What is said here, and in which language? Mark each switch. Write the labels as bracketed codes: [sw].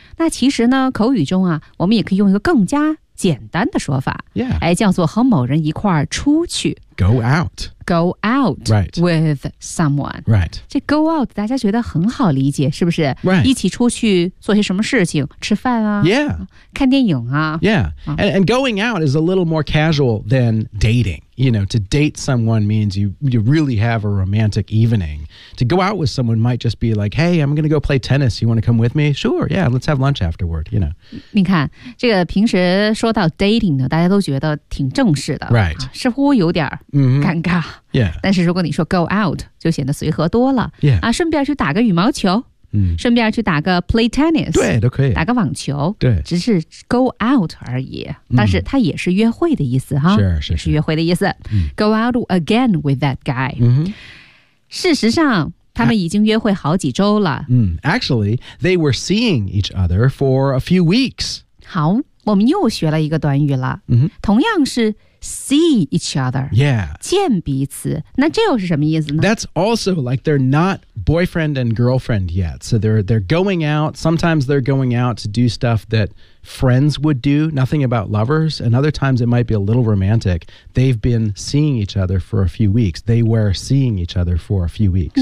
[zh] 那其实呢口语中啊我们也可以用一个更加简单的说法、 [en] yeah. [zh] 哎、叫做和某人一块儿出去 [en] Go out Go out、 right. with someone、 right. [zh] 这 go out 大家觉得很好理解是不是、 [en] right. [zh] 一起出去做些什么事情吃饭啊、 [en] yeah. [zh] 看电影啊 [en] Yeah, and going out is a little more casual than dating You know, to date someone means you really have a romantic evening To go out with someone might just be like Hey, I'm going to go play tennis You want to come with me? Sure, yeah, let's have lunch afterward You know [zh] 你看这个平时说到 dating 呢大家都觉得挺正式的 [en] Right、 [zh] 啊、似乎有点尴尬、 [en] mm-hmm. Yeah [zh] 但是如果你说 go out 就显得随和多了 [en] Yeah、 [zh] 啊、顺便去打个羽毛球顺便去打个 [en] play tennis [zh] 对都可以打个网球对只是 go out 而已但是它也是约会的意思哈是约会的意思、 [en] go out again with that guy、 mm-hmm. [zh] 事实上他们已经约会好几周了、 [en] Actually, they were seeing each other for a few weeks [zh] 好我们又学了一个短语了、 mm-hmm. 同样是 see each other [en] Yeah [zh] 见彼此那这又是什么意思呢 [en] That's also like they're notboyfriend and girlfriend yet. So they're going out. Sometimes they're going out to do stuff that friends would do, nothing about lovers. And other times it might be a little romantic. They've been seeing each other for a few weeks. They were seeing each other for a few weeks.